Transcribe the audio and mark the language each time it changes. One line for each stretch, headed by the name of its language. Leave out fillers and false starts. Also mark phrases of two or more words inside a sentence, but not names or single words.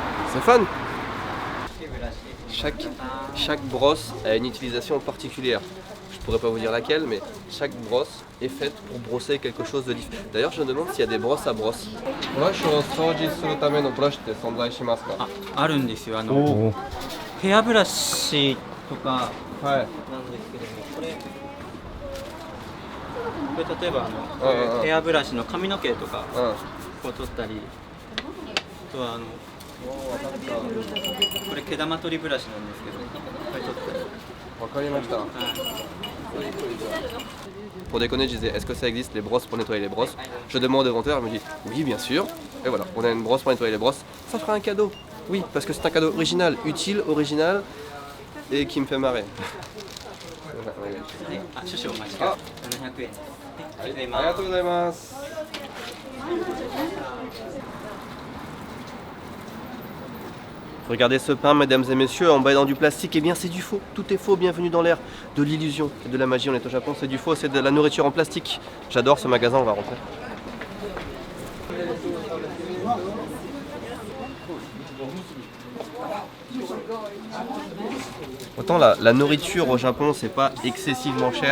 French: C'est fun. Chaque brosse a une utilisation particulière. Je pourrais pas vous dire laquelle, mais chaque brosse est faite pour brosser quelque chose de différent. D'ailleurs, je me demande s'il y a des brosses à brosse.
Japanese: Brush を掃除するためのブラシって存在しますか？あるんですよ。おヘアブラシとかはい。なんですけども、これ例えばうんうんヘアブラシの髪の毛とかうん。こう取ったり、あとはこれ毛玉取りブラシなんですけど、これ取ったり。わかりました。はい。
French: Pour déconner, je disais, est-ce que ça existe les brosses pour nettoyer les brosses? Je demande au vendeur, il me dit, oui, bien sûr. Et voilà, on a une brosse pour nettoyer les brosses. Ça fera un cadeau. Oui, parce que c'est un cadeau original, utile, original et qui me fait marrer.
Japanese: あ、少々お待ちください。700円です。ありがとうございます。ありがとうございます。
French: Regardez ce pain, mesdames et messieurs, emballé dans du plastique. Eh bien, c'est du faux. Tout est faux. Bienvenue dans l'ère de l'illusion et de la magie. On est au Japon, c'est du faux. C'est de la nourriture en plastique. J'adore ce magasin. On va rentrer. Autant la nourriture au Japon, c'est pas excessivement cher.